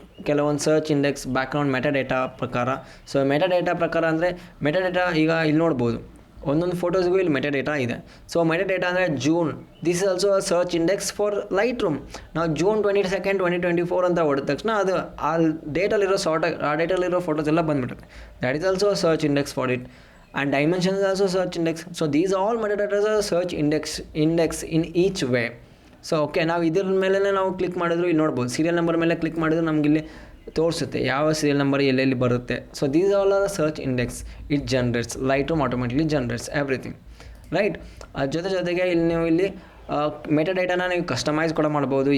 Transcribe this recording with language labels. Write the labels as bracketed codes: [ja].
[kn] ಕೆಲವೊಂದು search index background metadata ಪ್ರಕಾರ. So metadata ಪ್ರಕಾರ ಅಂದರೆ ಮೆಟಾಡೇಟಾ ಈಗ ಇಲ್ಲಿ ನೋಡ್ಬೋದು, ಒಂದೊಂದು ಫೋಟೋಸ್ಗೂ ಇಲ್ಲಿ ಮೆಟಾಡೇಟಾ ಇದೆ. [en] so [kn] ಮೆಟಾಡೇಟಾ ಅಂದರೆ June, [en] This is also search index for Lightroom. [kn] ನಾವು June 22, 2024 ಅಂತ ಹೊಡೆದ ತಕ್ಷಣ ಅದು ಆ ಡೇಟಲ್ಲಿರೋ ಆ ಡೇಟಲ್ಲಿರೋ ಫೋಟೋಸ್ ಎಲ್ಲ ಬಂದುಬಿಡುತ್ತೆ. [en] That is also search index for it. And dimension is also search index. So these all metadata are search index in each way. [kn] So okay, ನಾವು ಇದ್ರ ಮೇಲೆ ನಾವು ಕ್ಲಿಕ್ ಮಾಡಿದ್ರು ಇಲ್ಲಿ ನೋಡ್ಬೋದು, ಸೀರಿಯಲ್ ನಂಬರ್ ಮೇಲೆ ಕ್ಲಿಕ್ ಮಾಡಿದ್ರು ನಮ್ಗೆ ಇಲ್ಲಿ ತೋರಿಸುತ್ತೆ ಯಾವ ಸೀರಿಯಲ್ ನಂಬರ್ ಎಲ್ಲೆಲ್ಲಿ ಬರುತ್ತೆ. [en] So these all are search index. It generates, Lightroom automatically generates everything. [kn] Right, ಅದ್ರ ಜೊತೆಗೆ ಇಲ್ಲಿ ನೀವು ಇಲ್ಲಿ ಮೆಟಾಡೇಟಾನ ನೀವು ಕಸ್ಟಮೈಸ್ ಕೂಡ ಮಾಡ್ಬೋದು.